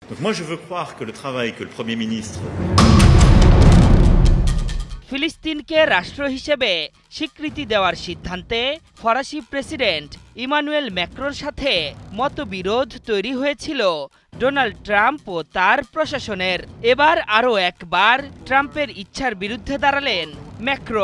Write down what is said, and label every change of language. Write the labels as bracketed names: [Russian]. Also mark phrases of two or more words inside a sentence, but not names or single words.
[French] Donc moi je veux croire que le travail que le Premier ministre [Bangla] ফিলিস্তিনকে রাষ্ট্র হিসেবে স্বীকৃতি দেওয়ার সিদ্ধান্তে ফরাসি প্রেসিডেন্ট ইমানুয়েল ম্যাক্রোর সাথে মতবিরোধ তৈরি হয়েছিল ডোনাল্ড ট্রাম্প ও তার প্রশাসনের। এবার আরও একবার ট্রাম্পের ইচ্ছার বিরুদ্ধে দাঁড়ালেন ম্যাক্রো।